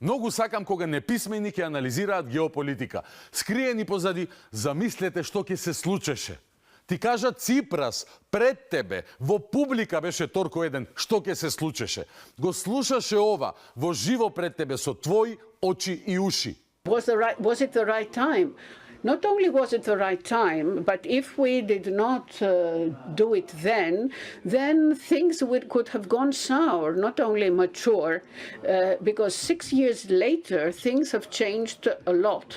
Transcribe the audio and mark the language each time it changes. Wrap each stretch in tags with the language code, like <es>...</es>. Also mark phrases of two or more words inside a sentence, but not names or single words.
<mk>Многу сакам кога неписмени ќе анализираат геополитика. Скриени позади, замислете што ќе се случеше. Ти кажа Ципрас пред тебе, во публика беше торко еден, што ќе се случеше. Го слушаше ова во живо пред тебе со твои очи и уши.</mk> <en>Was it the right time? Not only was it the right time, but if we did not do it then things could have gone sour, not only mature, because 6 years later, things have changed a lot.</en>